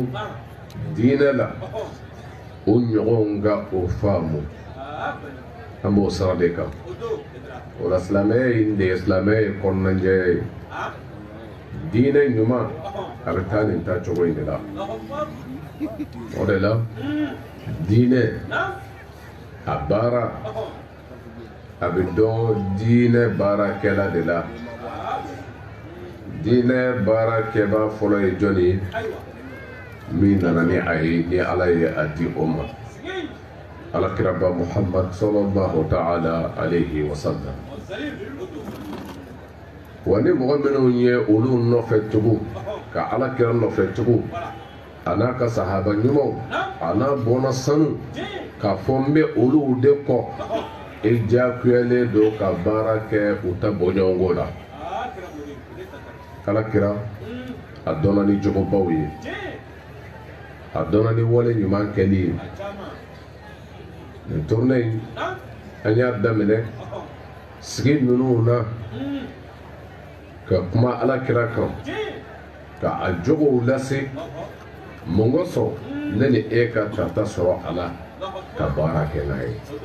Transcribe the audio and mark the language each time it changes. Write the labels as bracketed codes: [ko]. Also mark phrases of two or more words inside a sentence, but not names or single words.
[bm] diinɛ la o ɲɔgɔnw ka o faamu an b'o sira de kan o la silamɛya in de ye silamɛya ye kɔnɔnajɛya ye diinɛ ɲuman a bɛ taa nin taacogo in de la o de la diinɛ a baara a bɛ dɔn diinɛ baarakɛla de la diinɛ baarakɛbaa fɔlɔ ye jɔn ye min nana ni a ye ni Ala ye a di o ma alakiraba Muhammad [ar] صلى الله تعالى عليه وسلم [bm] wa ni mɔgɔ minnu ye olu nɔfɛ tugu ka alakira nɔfɛ tugu a n'a ka sahaba ɲumanw a n'a bɔnna sanu k'a fɔ n bɛ olu de kɔ i diyagoyalen don ka baara kɛ u ta bɔɲɔgɔnko la alakira a dɔnna ni jogobaw ye a dɔnna ni wale ɲuman kɛli ye nin tournée in an y'a daminɛ sigi ninnu na ka kuma alakira kan ka a jogow lase mun kosɔn ne ni e ka tata sɔrɔ a la ka baara kɛ n'a ye